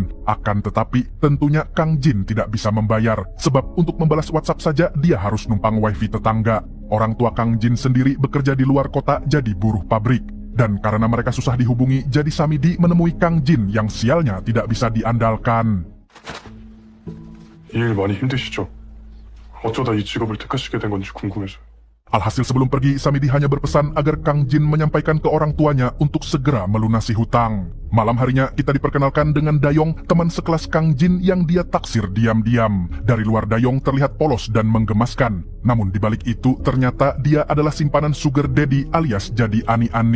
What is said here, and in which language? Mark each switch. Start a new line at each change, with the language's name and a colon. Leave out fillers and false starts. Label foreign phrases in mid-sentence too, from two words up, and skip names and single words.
Indonesian: Akan tetapi, tentunya Kang Jin tidak bisa membayar, sebab untuk membalas WhatsApp saja dia harus numpang wifi tetangga. Orang tua Kang Jin sendiri bekerja di luar kota jadi buruh pabrik. Dan karena mereka susah dihubungi, jadi Samidi menemui Kang Jin yang sialnya tidak bisa diandalkan.
Korean: 이 일 많이 힘드시죠? 어쩌다 이 직업을 택하시게 된 건지 궁금해서요.
Indonesian: Alhasil sebelum pergi, Samidi hanya berpesan agar Kang Jin menyampaikan ke orang tuanya untuk segera melunasi hutang. Malam harinya kita diperkenalkan dengan Dayong, teman sekelas Kang Jin yang dia taksir diam-diam. Dari luar Dayong terlihat polos dan menggemaskan. Namun di balik itu ternyata dia adalah simpanan
English: sugar daddy
Indonesian: alias jadi ani-ani.